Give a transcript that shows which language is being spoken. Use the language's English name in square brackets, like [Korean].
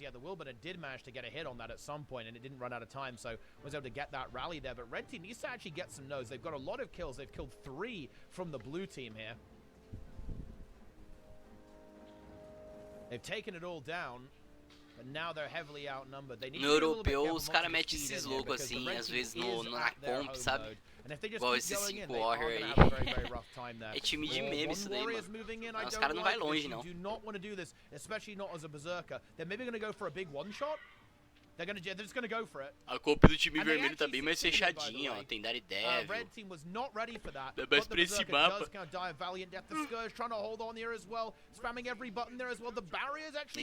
[English] Yeah, the Wilburner did manage to get a hit on that at some point, and it didn't run out of time, so was able to get that rally there. But red team needs to actually get some nodes. They've got a lot of kills. They've killed 3 from the blue team here. They've taken it all down, but now they're heavily outnumbered. They need [Portuguese] no europeu, os caras metem esses loucos assim, às vezes na comp, sabe? Igual esses 5 Warrior aí. É time de meme isso daí, mano. Não, os caras não vai longe, não. [English] Do not want to do this, especially not as a berserker. They're maybe going to go for a big one-shot. They're just going to go for it. [Portuguese] A comp do time vermelho tá bem mais fechadinha, ó. Tem Daredevil. [English] Red team was not ready for that. [Portuguese] É mais pra esse mapa. [English] The Scourge trying to hold on here as well, spamming every button there as well. The barrier is actually